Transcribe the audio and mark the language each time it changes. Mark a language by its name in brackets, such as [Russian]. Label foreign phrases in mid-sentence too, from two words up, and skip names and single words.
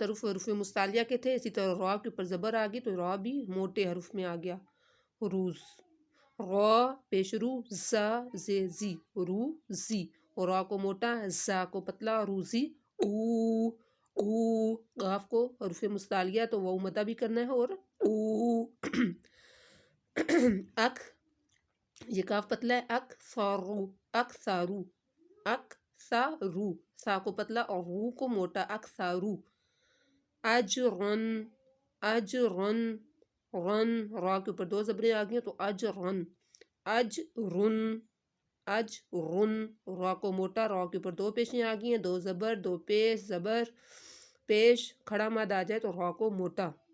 [Urdu] حروف مستعلیہ کے تھے اسی طرح را کے اوپر زبر آ گئی تو را بھی موٹے حروف میں آ گیا، روز، را پیش رو، زا زی زی، روزی، اور را کو موٹا، زا کو پتلا، روزی، او، او، قاف کو حروف مستعلیہ تو واو مدہ بھی کرنا ہے، اور او، اک، یہ کاف پتلا ہے، [Arabic] اک سارو، اک سارو، اک سارو، [Urdu] سا کو پتلا اور رو کو موٹا، اک سارو۔ اجرن، اجرن، رن، را کے اوپر 2 زبریں آ گئی تو اجرن، اجرن، اجرن، را کو موٹا، را کے اوپر 2 پیشیں آ گئی ہیں، 2 زبر 2 پیش، زبر پیش کھڑا مد آ جائے تو را کو موٹا۔